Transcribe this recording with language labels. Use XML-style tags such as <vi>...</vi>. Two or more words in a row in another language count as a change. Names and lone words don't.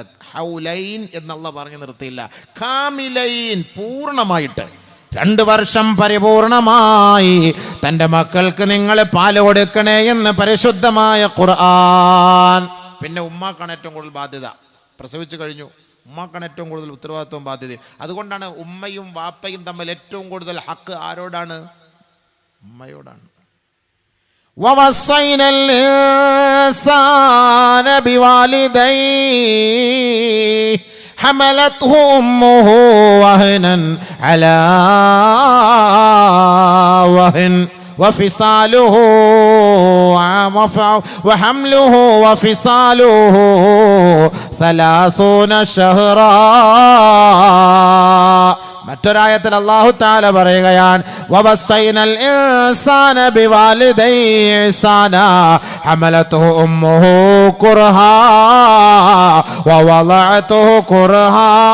<ml>ഹൗലൈൻ എന്നുള്ള പറഞ്ഞ് നിർത്തിയില്ല, കാമിലൈൻ, പൂർണ്ണമായിട്ട് 2 വർഷം പരിപൂർണമായി തൻ്റെ മക്കൾക്ക് നിങ്ങൾ പാല് കൊടുക്കണേ എന്ന് പരിശുദ്ധമായ ഖുർആൻ. പിന്നെ ഉമ്മാക്കാണ് ഏറ്റവും കൂടുതൽ ബാധ്യത. പ്രസവിച്ചു കഴിഞ്ഞു, ഉമ്മാക്കാണ് ഏറ്റവും കൂടുതൽ ഉത്തരവാദിത്വം, ബാധ്യത. അതുകൊണ്ടാണ് ഉമ്മയും വാപ്പയും തമ്മിൽ ഏറ്റവും കൂടുതൽ ഹക്ക് ആരോടാണ്? ഉമ്മയോടാണ്.</ml> <ar>ووصينا الإنسان بوالديه حملته أمه وهنا على وهن وفصاله وحمله وفصاله 30 شهرا.</ar> <ml>മറ്റൊരായത്തിൽ</ml> <ar>الله تعالى</ar> <ml>പറയുകയാണ്,</ml> <ar>ووصينا الإنسان بوالديه إحسانا حملته أمه كرها ووضعته كرها.</ar>